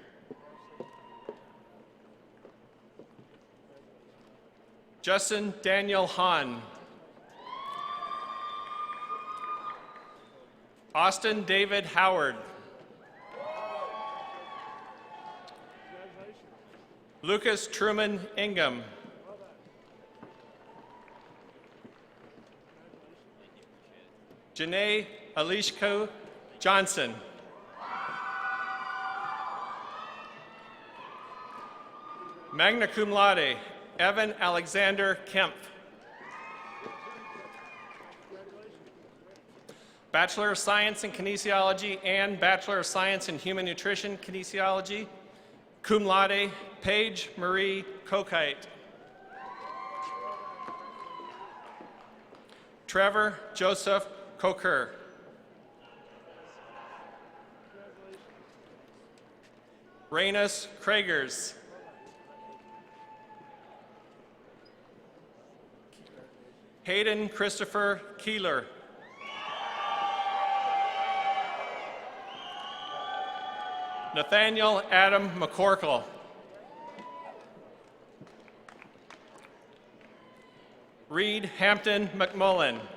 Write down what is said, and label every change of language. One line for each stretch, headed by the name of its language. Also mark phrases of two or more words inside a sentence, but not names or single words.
English: Justin Daniel Hahn. Austin David Howard. Lucas Truman Ingham. Janae Alishko Johnson.
Latin: Magna cum laude,
English: Evan Alexander Kemp. Bachelor of Science in Kinesiology and Bachelor of Science in Human Nutrition Kinesiology,
Latin: cum laude,
English: Paige Marie Kokite. Trevor Joseph Coker. Rainus Kragers. Hayden Christopher Keeler. Nathaniel Adam McCorkle. Reed Hampton McMullen.